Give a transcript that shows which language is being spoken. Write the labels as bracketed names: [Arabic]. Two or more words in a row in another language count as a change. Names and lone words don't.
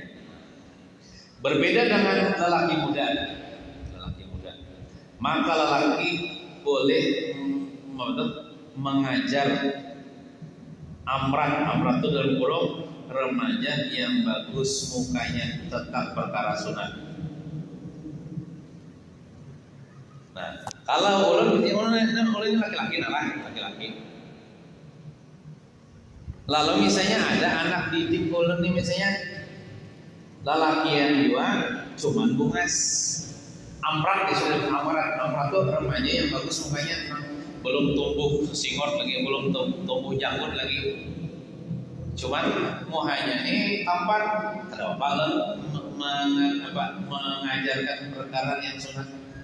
[Indonesian] Berbeda dengan lelaki muda. Maka lelaki boleh mengajar amrat itu dalam kurung remaja yang bagus mukanya, tetap perkara sunat. Nah, kalau ulun ini laki-laki. [Banjar] Lalu misalnya ada anak didik ulun nih misalnya lalakian juga cuman bungas. [Indonesian] Amrat itu remaja yang bagus mukanya, belum tumbuh singot lagi, belum tumbuh janggut lagi. Cuman muhanya ini tampan, ada mengajarkan perkara yang sunat.